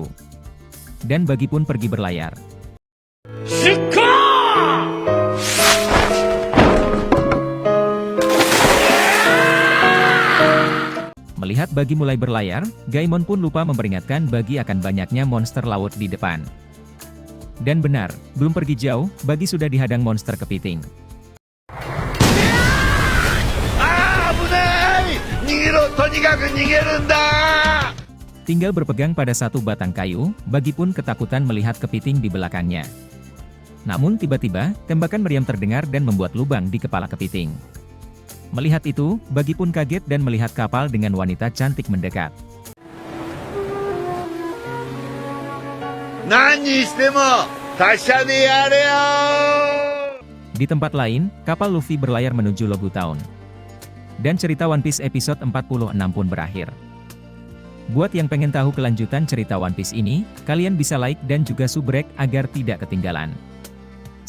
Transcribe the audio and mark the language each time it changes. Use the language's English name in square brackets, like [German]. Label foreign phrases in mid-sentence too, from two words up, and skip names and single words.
[Indonesian] Dan Bagi pun pergi berlayar. Melihat Bagi mulai berlayar, Gaimon pun lupa memperingatkan Bagi akan banyaknya monster laut di depan. Dan benar, belum pergi jauh, Bagi sudah dihadang monster kepiting. [Japanese] ろとにかく逃げるんだ [Indonesian] Tinggal berpegang pada satu batang kayu, Bagi pun ketakutan melihat kepiting di belakangnya. Namun tiba-tiba, tembakan meriam terdengar dan membuat lubang di kepala kepiting. Melihat itu, Bagi pun kaget dan melihat kapal dengan wanita cantik mendekat. [Japanese] 何にしても達者でやれよ [Indonesian] Di tempat lain, kapal Luffy berlayar menuju Logu Town. Dan cerita One Piece episode 46 pun berakhir. Buat yang pengen tahu kelanjutan cerita One Piece ini, kalian bisa like dan juga subrek agar tidak ketinggalan.